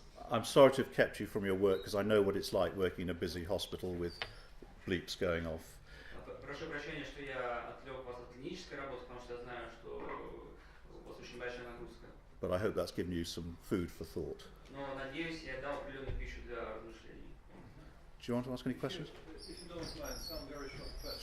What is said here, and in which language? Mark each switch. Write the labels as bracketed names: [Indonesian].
[English] I'm sorry to have kept you from your work because I know what it's like working in a busy hospital with bleeps going off. [Russian] Прошу прощения, что я отвлек вас от клинической работы, потому что я знаю, что у вас очень большая нагрузка. [English] But I hope that's given you some food for thought. [Russian] Но надеюсь, я дал определенную пищу для размышлений. [English] Do you want to ask any questions? If you don't mind, some very short questions.